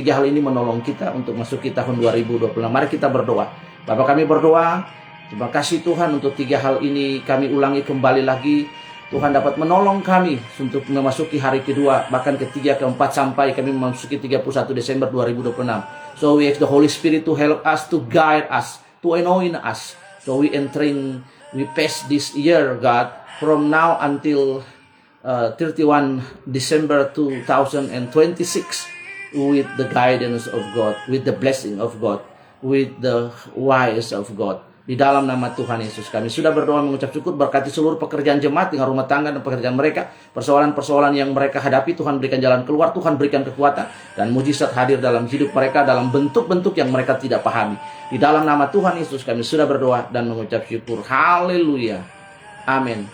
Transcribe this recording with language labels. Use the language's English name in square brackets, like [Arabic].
[Indonesian] 3 hal ini menolong kita untuk masuki tahun 2026. Mari kita berdoa. Bapak kami berdoa, terima kasih Tuhan untuk 3 hal ini. Kami ulangi kembali lagi. Tuhan dapat menolong kami untuk memasuki hari kedua, bahkan ketiga, keempat, sampai kami memasuki 31 Desember 2026. [English] So we ask the Holy Spirit to help us, to guide us, to anoint us. So we pass this year, God, from now until 31 December 2026 with the guidance of God, with the blessing of God, with the wise of God. [Indonesian] Di dalam nama Tuhan Yesus kami sudah berdoa mengucap syukur. Berkati seluruh pekerjaan jemaat dengan rumah tangga dan pekerjaan mereka. Persoalan-persoalan yang mereka hadapi, Tuhan berikan jalan keluar, Tuhan berikan kekuatan dan mujizat hadir dalam hidup mereka dalam bentuk-bentuk yang mereka tidak pahami. Di dalam nama Tuhan Yesus kami sudah berdoa dan mengucap syukur. Haleluya. Amin.